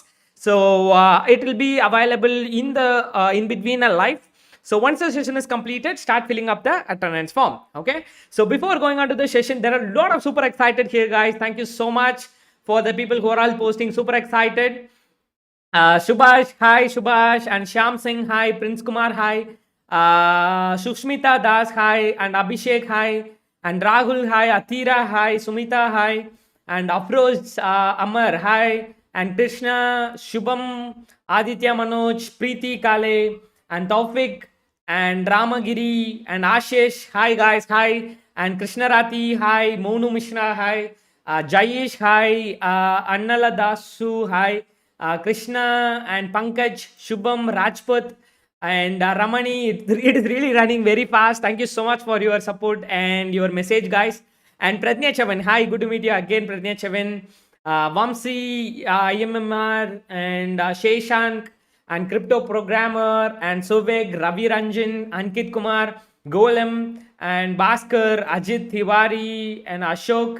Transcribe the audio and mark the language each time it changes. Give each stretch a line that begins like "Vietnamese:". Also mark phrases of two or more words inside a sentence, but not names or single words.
English: So it will be available in the in between a live. So once the session is completed, start filling up the attendance form. Okay, so before going on to the session, there are a lot of super excited here, guys. Thank you so much for the people who are all posting super excited. Subhash, hi Subhash, and Shyam Singh, hi, Prince Kumar, hi, Sushmita Das, hi, and Abhishek, hi, and Rahul, hi, Athira, hi, Sumita, hi, and Afroz Amar, hi, and Krishna, Shubham, Aditya Manoj, Preeti Kale, and Taufik, and Ramagiri, and Ashish, hi guys, hi, and Krishna Rati, hi, Monu Mishra, hi, Jayesh, hi, Annala Dasu, hi, Krishna and Pankaj, Shubham, Rajput, and Ramani. It is really running very fast. Thank you so much for your support and your message, guys. And Pratnya Chavan, hi, good to meet you again, Pratnya Chavan. Vamsi, IMMR, and Sheshank, and crypto programmer, and Soveg, Ravi Ranjan, Ankit Kumar, Golem, and Bhaskar, Ajit Tiwari, and Ashok.